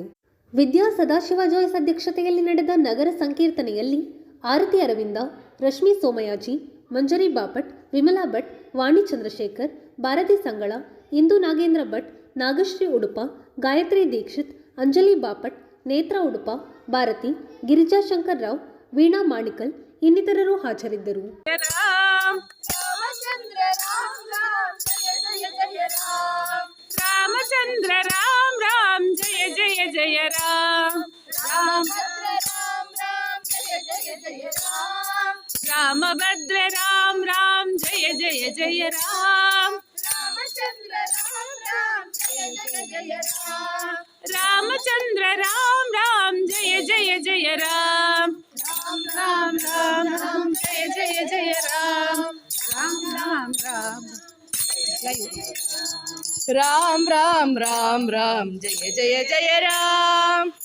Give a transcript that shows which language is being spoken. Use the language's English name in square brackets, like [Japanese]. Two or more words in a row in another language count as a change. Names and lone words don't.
[Kannada] ವಿದ್ಯಾ ಸದಾಶಿವ ಜಾಯ್ಸ್ ಅಧ್ಯಕ್ಷತೆಯಲ್ಲಿ ನಡೆದ ನಗರ ಸಂಕೀರ್ತನೆಯಲ್ಲಿ ಆರತಿ ಅರವಿಂದ, ರಶ್ಮಿ ಸೋಮಯಾಜಿ, ಮಂಜರಿ ಬಾಪಟ್, ವಿಮಲಾ ಭಟ್, ವಾಣಿ ಚಂದ್ರಶೇಖರ್, ಭಾರತಿ ಸಂಗಳ, ಇಂದು ನಾಗೇಂದ್ರ ಭಟ್, ನಾಗಶ್ರೀ ಉಡುಪ, ಗಾಯತ್ರಿ ದೀಕ್ಷಿತ್, ಅಂಜಲಿ ಬಾಪಟ್, ನೇತ್ರ ಉಡುಪ, ಭಾರತಿ, ಗಿರಿಜಾ ಶಂಕರ್ ರಾವ್, ವೀಣಾ ಮಾಣಿಕಲ್ ಇನ್ನಿತರರು ಹಾಜರಿದ್ದರು. [Sanskrit] ರಾಮಚಂದ್ರ ರಾಮ ರಾಮ ಜಯ ಜಯ ಜಯ ರಾಮ ರಾಮಭದ್ರ ರಾಮ ರಾಮ ಜಯ ಜಯ ಜಯ ರಾಮ ರಾಮಚಂದ್ರ ರಾಮ ರಾಮ ಜಯ ಜಯ ಜಯ ರಾಮ ರಾಮ ರಾಮ ರಾಮ ಜಯ ಜಯ ಜಯ ರಾಮ ರಾಮ ರಾಮ ರಾಮ ರಾಮ ರಾಮ ರಾಮ ಜಯ ಜಯ ಜಯ ರಾಮ